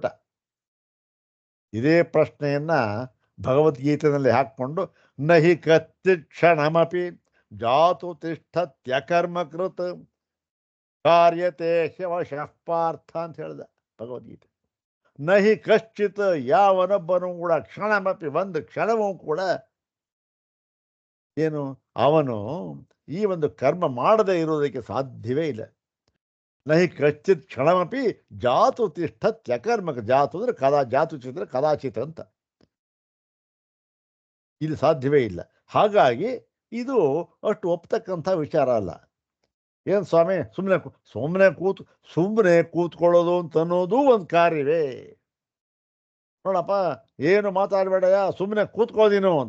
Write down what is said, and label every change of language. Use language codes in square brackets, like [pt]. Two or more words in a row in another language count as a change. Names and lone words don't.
[kn] ಇದೇ ಪ್ರಶ್ನೆಯನ್ನ ಭಗವದ್ಗೀತೆಯಲ್ಲಿ ಹಾಕ್ಕೊಂಡು [sa] ನಹಿ ಕಚ್ಚಿತ್ ಕ್ಷಣಮಪಿ ಜಾತು ತಿಷ್ಠತ್ಯಕರ್ಮಕೃತ್ ಕಾರ್ಯತೆ ಶವಶಃ ಪಾರ್ಥ [kn] ಅಂತ ಹೇಳ್ದ ಭಗವದ್ಗೀತೆ. [sa] ನಹಿ ಕಶ್ಚಿತ್, [kn] ಯಾವನೊಬ್ಬನೂ ಕೂಡ ಕ್ಷಣಮಪಿ ಒಂದು ಕ್ಷಣವೂ ಕೂಡ ಏನು ಅವನು ಈ ಒಂದು ಕರ್ಮ ಮಾಡದೇ ಇರುವುದಕ್ಕೆ ಸಾಧ್ಯವೇ ಇಲ್ಲ. [sa] ನಹಿ ಕಶ್ಚಿತ್ ಕ್ಷಣಮಪಿ ಜಾತು ತಿಷ್ಠತ್ಯಕರ್ಮಕ. [kn] ಜಾತು ಅಂದ್ರೆ ಕದಾ, [sa] ಜಾತು ಚಿತ್ರ ಕದಾಚಿತ್ [kn] ಅಂತ, ಇದು ಸಾಧ್ಯವೇ ಇಲ್ಲ. ಹಾಗಾಗಿ ಇದು ಅಷ್ಟು ಒಪ್ತಕ್ಕಂಥ ವಿಚಾರ ಅಲ್ಲ. ಏನು ಸ್ವಾಮಿ, ಸುಮ್ಮನೆ ಕೂತ್ಕೊಳ್ಳೋದು ಅಂತ ಅನ್ನೋದು ಒಂದು ಕಾರ್ಯವೇ. ನೋಡಪ್ಪ, ಏನು ಮಾತಾಡಬೇಡಯ್ಯ, ಸುಮ್ಮನೆ ಕೂತ್ಕೋದೀನು ಅಂತ.